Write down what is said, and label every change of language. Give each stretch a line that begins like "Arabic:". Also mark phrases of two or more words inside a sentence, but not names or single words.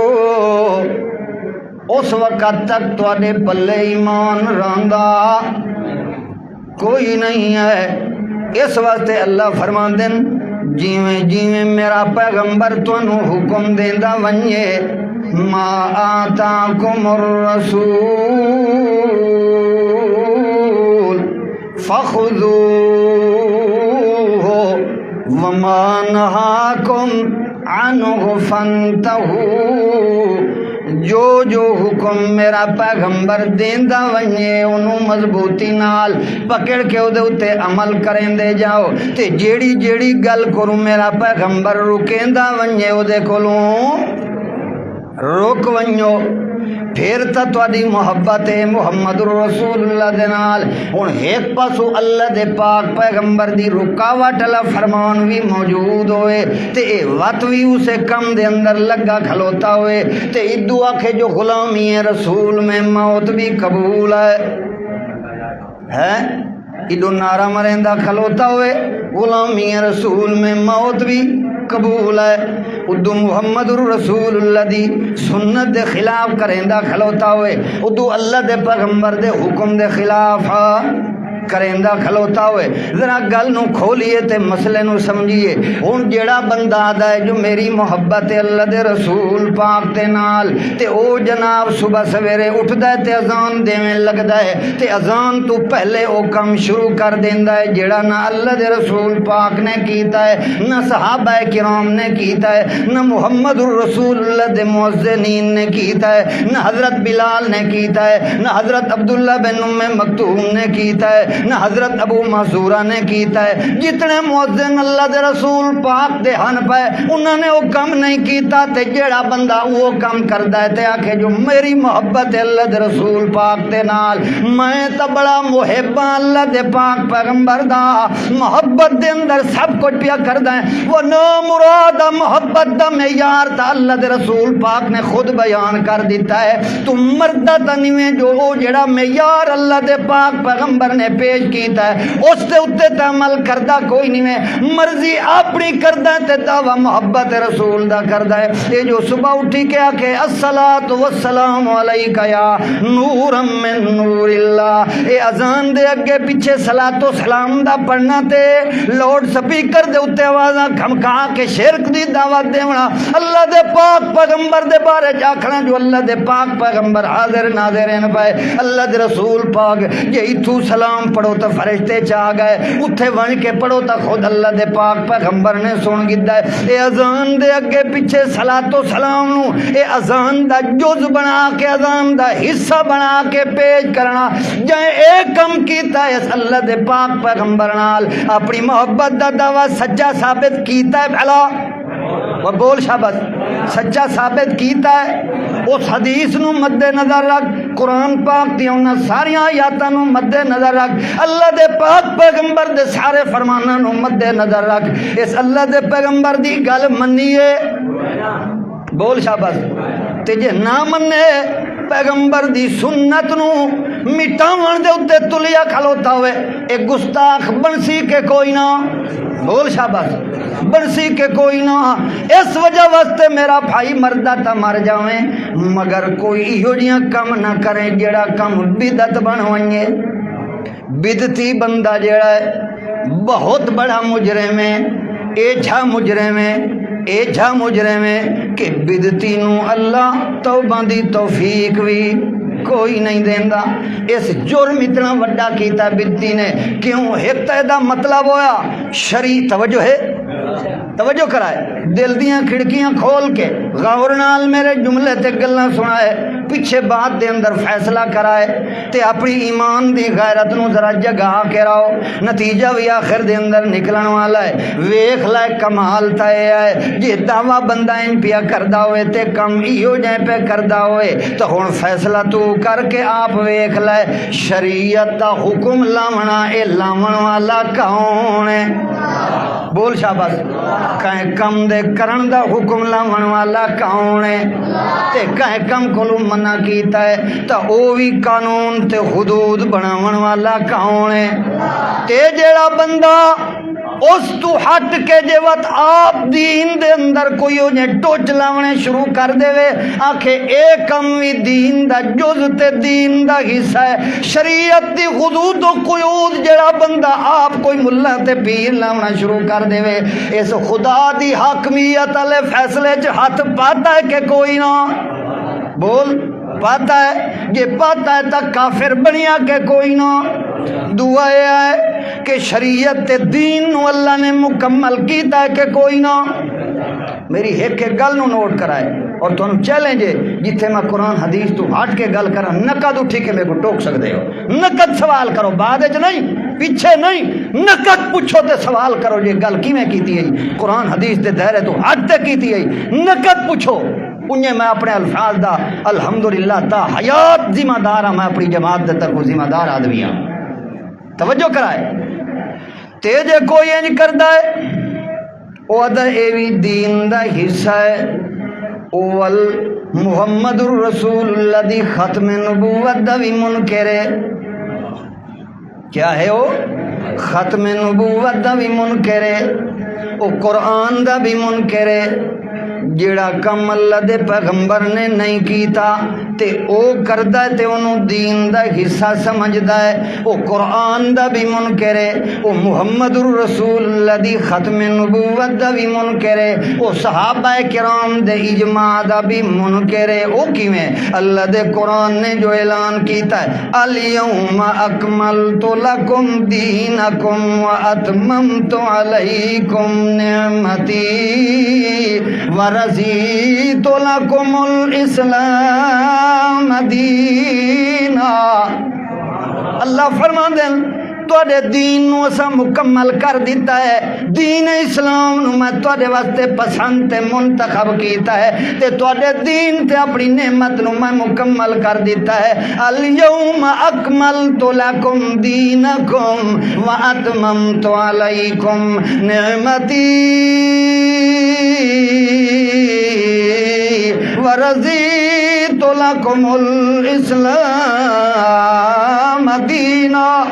Saraiki: اس وقت تک تواڈے پلے ایمان رہندا کوئی نہیں ہے اس واسطے اللہ فرماندے جیویں جیویں میرا پیغمبر تانوں حکم دیندا ونجے
Arabic: ما آتاکم الرسول فخذوه وما نهاكم عنه فانتهوا
Saraiki: جو حکم میرا پیغمبر دیندا ونجے انہوں مضبوطی نال پکڑ کے او دے اتے عمل کریں دے جاؤ تے جیڑی جیڑی گل کروں میرا پیغمبر رکیندا ونجے او دے کولوں رک ونجو پھر تا تواڈی محبت ہے محمد رسول اللہ دے نال ہن ایک پاسو اللہ دے پاک پیغمبر دی رکاوٹ والا فرمان بھی موجود ہوئے تے اے وقت بھی اسے کم دے اندر لگا کھلوتا ہوئے تے ادو آکھے جو غلامی ہے رسول میں موت بھی قبول ہے ہے ادو نعرہ مریندا کھلوتا ہوئے غلامی رسول میں موت بھی قبول ہے، ادو محمد رسول اللہ دی سنت دے خلاف کریندا کھلوتا ہوئے، ادو اللہ دے پیغمبر دے حکم دے خلاف کریندا کھلوتا ہوئے۔ ذرا گل نو کھولیے تے مسئلے نو سمجھیے۔ ہن جیڑا بندہ آدا ہے جو میری محبت ہے اللہ دے رسول پاک دے نال، تے او جناب صبح سویرے اٹھدا ہے تے اذان دیویں لگدا ہے، تے اذان تو پہلے او کم شروع کر دیندا ہے جیڑا نہ اللہ دے رسول پاک نے کیتا ہے، نہ صحابہ کرام نے کیتا ہے، نہ محمد رسول اللہ دے مؤذنین نے کیتا ہے، نہ حضرت بلال نے کیتا ہے، نہ حضرت عبداللہ بن ام مکتوم نے کیتا ہے، نہ حضرت ابو محذورہ نے کیتا ہے۔ جتنے مؤذن اللہ دے رسول پاک دے ہن پے انہوں نے وہ کم نہیں کیتا، تے جیڑا بندہ وہ کم کردا ہے تے آکھے جو میری محبت ہے اللہ دے رسول پاک دے نال، میں تا بڑا محب ہاں اللہ دے پاک پیغمبر دا، محبت دے اندر سب کچھ پیا کردا ہے، وہ نا مراد محبت دا معیار تا اللہ دے رسول پاک نے خود بیان کر دیتا ہے۔ تو مردہ تا نہیں جو وہ جیڑا معیار اللہ دے پاک پیغمبر نے پیش کیتا ہے اس تے اتے تے عمل کردہ کوئی نہیں ہے، مرضی اپنی کردہ تے دعویٰ محبت رسول دا کردہ ہے۔ یہ جو صبح اٹھی کے آکے
Arabic: الصلاۃ والسلام علیکہ یا نور من نور اللہ،
Saraiki: اے اذان دے اگے پیچھے صلاۃ و سلام دا پڑھنا تے لاؤڈ سپیکر دے اتے آوازاں کھمکا کے شرک دی دعوت دیونا، اللہ دے پاک پیغمبر دے بارے آکھنا جو اللہ دے پاک پیغمبر حاضر ناظرین پائے، اللہ دے رسول پاک یہ تو سلام پڑھو تو فرشتے چاہ گئے، اتھے ون کے پڑھو تو خود اللہ دے پاک پیغمبر نے سن گدا ہے۔ اے اذان دے اگے پیچھے صلاۃ و سلام نو اے اذان دا جز بنا کے اذان دا حصہ بنا کے پیش کرنا، جائیں ایک کم کیتا ہے اللہ دے پاک پیغمبر نال اپنی محبت دا دعویٰ سچا ثابت کیتا ہے، بھلا وہ بول شابت سچا ثابت کیتا ہے۔ اس حدیث نو مد نظر رکھ، قرآن پاک دی انہاں ساری آیاتاں نو مد نظر رکھ، اللہ دے پاک پیغمبر دے سارے فرماناں نو مد نظر رکھ، اس اللہ دے پیغمبر دی گل منیے، بول شابت تے جے نہ منے پیغمبر دی سنت نو مٹاون دے اتے تلیا کھلوتا ہوئے، ایک گستاخ بنسی کے کوئی نہ، بول شاباش بنسی کے کوئی نہ، اس وجہ واسطے میرا بھائی مردہ تا مر جاویں مگر کوئی ایہو جیاں کم نہ کریں جیڑا کم بدعت بنوائیں۔ بدعتی بندہ جیڑا ہے بہت بڑا مجرم ہے، ایجھا مجرم ہے، ایجھا مجرم ہے کہ بدعتی نو اللہ توبہ دی توفیق بھی کوئی نہیں دیندا۔ اس جرم اتنا وڈا کیتا بدعتی نے، کیوں ایک دا مطلب ہویا شرعی توجہ ہے، توجہ کرائے، دل دیاں کھڑکیاں کھول کے غور نال میرے جملے تے گلاں سنائے، پیچھے بات دے اندر فیصلہ کرائے تے اپنی ایمان دی غیرت نو ذرا جگا کے راؤ، نتیجہ بھی آخر دے اندر نکلن والا ہے۔ ویکھ لائے کمال تے ہے جے دعویٰ بندہ ان پیا کردا ہوئے تے کم ایہو جے پہ کردا ہوئے تو ہن فیصلہ تو کر کے آپ ویکھ لائے شریعت دا حکم لاونا اے لاون والا کون ہے؟ بول شاباش، کہیں کم دے کرن دا حکم لاون والا کون ہے؟ تے کہیں کم کولو منع کیتا ہے تا او بھی قانون تے حدود بناون والا کون ہے؟ تے جیڑا بندہ اس تو ہٹ کے جے وقت آپ دین دے اندر کوئی انہیں ٹوچ لاونے شروع کر دے وے آکھے اے کم وی دین دا جز تے دین دا حصہ ہے، شریعت دی حدود و قیود جڑا بندہ آپ کوئی ملا تے پیر لاونا شروع کر دے وے اس خدا دی حاکمیت والے فیصلے چ ہاتھ پاتا ہے کہ کوئی نہ؟ بول پاتا ہے، یہ پاتا ہے تا کافر بنیا کہ کوئی نہ؟ دعا ہے کہ شریعت تے دین نو اللہ نے مکمل کیتا ہے کہ کوئی نہ؟ میری ایک گل نو نوٹ کرائے
Urdu: اور تمہیں چیلنج ہے
Saraiki: جتھے میں قرآن حدیث تو ہٹ کے گل کرا نقد اٹھی کے
Urdu: میرے کو ٹوک سکتے ہو،
Saraiki: نقد سوال کرو، بعد وچ نہیں، پیچھے نہیں، نقد پوچھو تے سوال کرو جی گل کیویں کیتی ہے قرآن حدیث دے دائرے تو ہٹ تے کیتی ہے، نقد پوچھو۔ انہیں میں اپنے الفاظ دا الحمدللہ تا حیات ذمہ دار ہاں، میں اپنی جماعت دے طرف ذمہ دار آدمی ہاں، توجہ کرائے تے جے کوئی انج کردا ہے او ادا اے وی دین دا حصہ ہے، اول محمد الرسول اللہ دی ختم نبوت دا بھی منکر ہے۔ کیا ہے وہ؟ ختم نبوت دا بھی منکر ہے، وہ قرآن دا بھی منکر ہے۔ جیڑا کم اللہ دے پیغمبر نے نہیں کیتا تے او کردا ہے تے انہوں دین دا حصہ سمجھدا ہے، وہ قرآن دا بھی منکر ہے، وہ محمد الرسول اللہ دی ختم نبوت دا بھی منکر ہے، وہ صحابہ کرام دے اجماع دا بھی منکر ہے۔ وہ کیویں؟ اللہ دے قرآن نے جو اعلان کیتا ہے
Arabic: الیوم اکملت لکم دینکم واتممت علیکم نعمتی ورضیت لکم الاسلام دینا۔
Saraiki: اللہ فرما دیں تواڈے دین نو اساں مکمل کر دیتا ہے، دین اسلام نو میں تواڈے واسطے پسند تے منتخب کیتا ہے تے تواڈے دین تے اپنی نعمت نو میں مکمل کر دیتا ہے۔
Arabic: الیوم اکملت لکم دینکم واتممت علیکم نعمتی ورضیت لکم الاسلام دینا۔